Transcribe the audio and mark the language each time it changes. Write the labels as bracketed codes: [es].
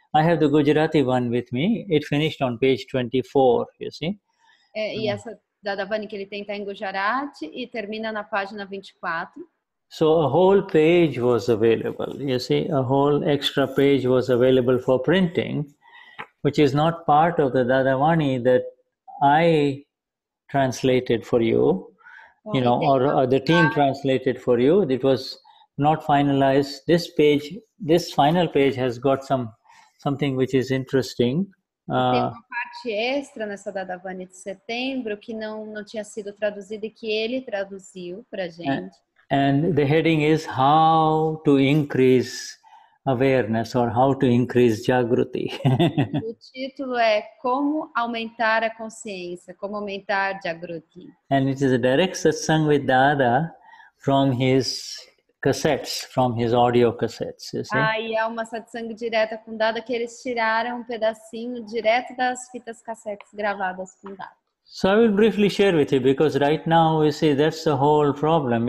[en] I have the Gujarati one with me. It finished on page 24, you see. [pt] E essa Dadavani que ele tem está em Gujarati e termina na página 24. [en] So a whole page was available, you see, a whole extra page was available for printing, which is not part of the Dadavani that I translated for you, you know, or the team translated for you. It was not finalized. This page, this final page has got something which is interesting. [pt] Tem uma parte extra nessa Dadavani de setembro que não tinha sido traduzida e que ele traduziu para gente. [en] And the heading is how to increase awareness or how to increase Jagruti. [pt] O título é Como aumentar a consciência, como aumentar Jagruti. [en] And it is a direct satsang with Dada from his cassettes, from his audio cassettes, you see. [pt] E é uma satsang direta com Dada que eles tiraram um pedacinho direto das fitas cassetes gravadas com Dada. [en] So I will briefly share with you, because right now you see that's the whole problem.